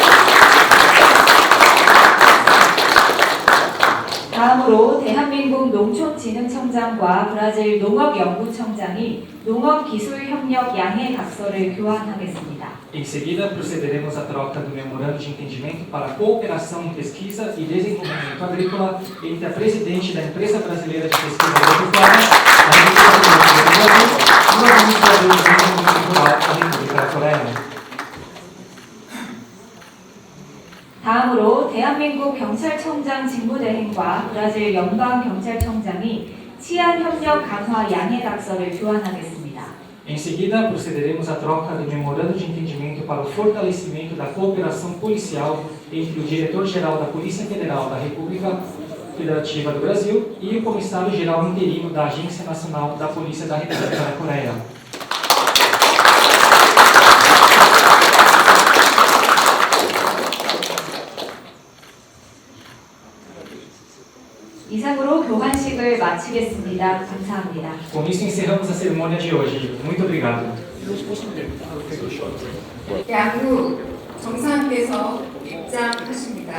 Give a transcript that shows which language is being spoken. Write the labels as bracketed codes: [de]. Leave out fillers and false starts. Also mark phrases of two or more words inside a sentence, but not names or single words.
[ko] 다음으로 대한민국 농촌진흥청장과 브라질 농업연구청장이 농업기술협력 양해 각서를 교환하겠습니다. [pt] Em seguida, procederemos à troca do memorando de entendimento para a cooperação em pesquisa e desenvolvimento agrícola entre a presidente da Empresa Brasileira de Pesquisa Agropecuária da República do Brasil e o administrador de desenvolvimento rural da República da Coreia. [ko] 다음으로 대한민국 경찰청장 직무대행과 브라질 연방경찰청장이 치안협력 강화 양해 각서를 교환하겠습니다. [pt] Em seguida, procederemos à troca do memorando de entendimento para o fortalecimento da cooperação policial entre o diretor-geral da Polícia Federal da República Federativa do Brasil e o comissário-geral interino da Agência Nacional da Polícia da República da Coreia. [ko] 이상으로 교환식을 마치겠습니다. 감사합니다. [pt] Com isso, encerramos a cerimônia de hoje. Muito obrigado. [ko] 양국 정상께서 입장하십니다.